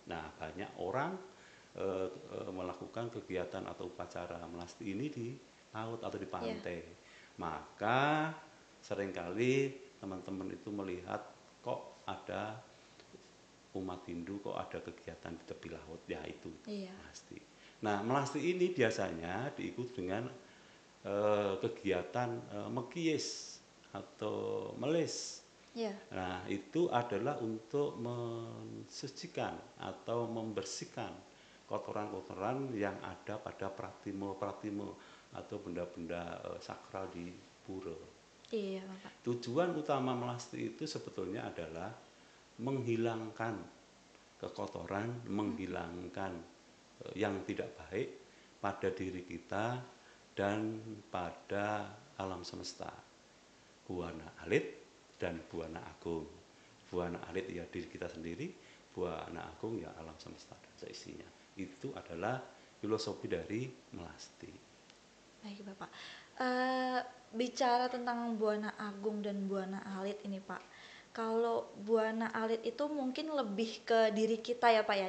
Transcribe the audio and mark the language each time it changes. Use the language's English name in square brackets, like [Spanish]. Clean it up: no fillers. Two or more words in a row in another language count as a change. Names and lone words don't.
[Indonesian] Nah, banyak orang melakukan kegiatan atau upacara melasti ini di laut atau di Iya. pantai. Maka seringkali teman-teman itu melihat kok ada umat Hindu kok ada kegiatan di tepi laut, ya itu Iya. melasti. Nah, melasti ini biasanya diikuti dengan kegiatan mekiyes atau melis. Iya. Nah, itu adalah untuk mensucikan atau membersihkan kotoran-kotoran yang ada pada pratimo-pratimo atau benda-benda sakral di pura. Iya, Bapak. Tujuan utama melasti itu sebetulnya adalah menghilangkan kekotoran, menghilangkan yang tidak baik pada diri kita dan pada alam semesta. Buana alit dan buana agung. Buana alit ya diri kita sendiri, buana agung ya alam semesta dan seisinya. Itu adalah filosofi dari melasti. Baik, Bapak. Bicara tentang Buana Agung dan Buana Alit ini, Pak. Kalau Buana Alit itu mungkin lebih ke diri kita ya, Pak ya.